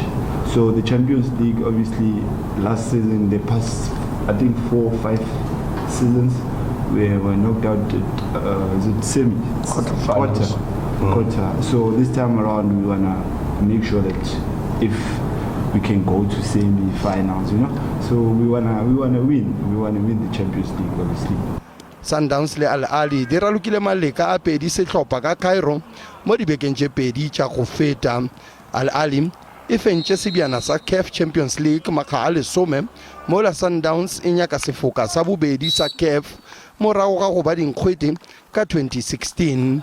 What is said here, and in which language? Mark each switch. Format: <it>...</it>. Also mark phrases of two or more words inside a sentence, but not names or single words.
<en>So the Champions League, obviously, last season, the past, I think 4 or 5 seasons, we were knocked out at semi quarter. So this time around, we want to make sure that if we can go to semi-finals, you know. So we wanna win. We wanna win the Champions League, obviously.</en> <nso>Sundowns le Ahly di ralokile maleka a pedi sehlopha ka Cairo mo dibekeng tše pedi tša go feta. Ahly e fentše sebjana sa CAF Champions League makga a 10 mola Sundowns e nyaka sefoka sa bobedi sa CAF morago ga go ba dinkgwete ka 2016.</nso>